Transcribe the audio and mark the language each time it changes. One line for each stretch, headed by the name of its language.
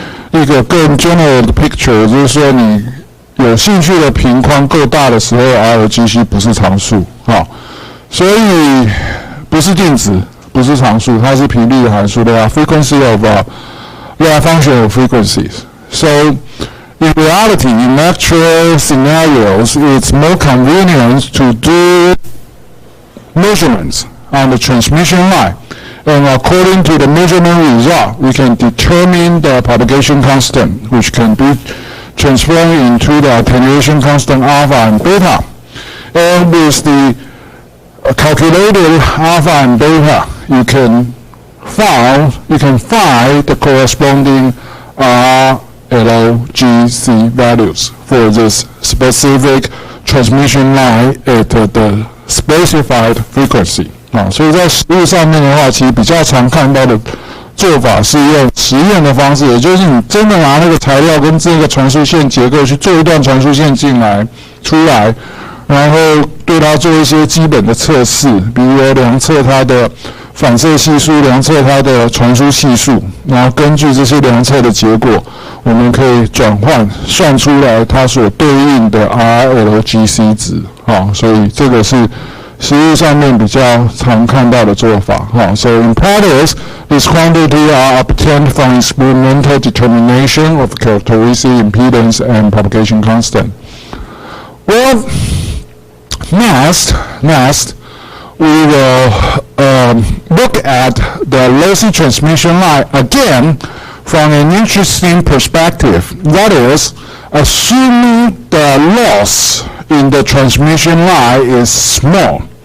Chinese: 一个更 general 的 picture 就是说你有兴趣的频宽够大的时候 ，RLGC 不是常数，所以不是定值，不是常数，它是频率的函数的
English: frequency of they are function of frequencies. So in reality, in actual scenarios, it's more convenient to do measurements on the transmission line. And according to the measurement result, we can determine the propagation constant, which can be transformed into the attenuation constant alpha and beta. And with the calculated alpha and beta, you can you can find the corresponding RLGC values for this specific transmission line at the specified frequency
Chinese: 所以在实物上面的话，其实比较常看到的做法是用实验的方式，也就是你真的拿那个材料跟这个传输线结构去做一段传输线出来，然后对它做一些基本的测试，比如说量测它的反射系数，量测它的传输系数，然后根据这些量测的结果，我们可以转换算出来它所对应的 RLGC 值所以这个是实物上面比较常看到的做法
English: So in practice, this quantity are obtained from experimental determination of characteristic impedance and propagation constant. Well, next we will look at the lossy transmission line again from an interesting perspective. That is, assuming the loss in the transmission line is small.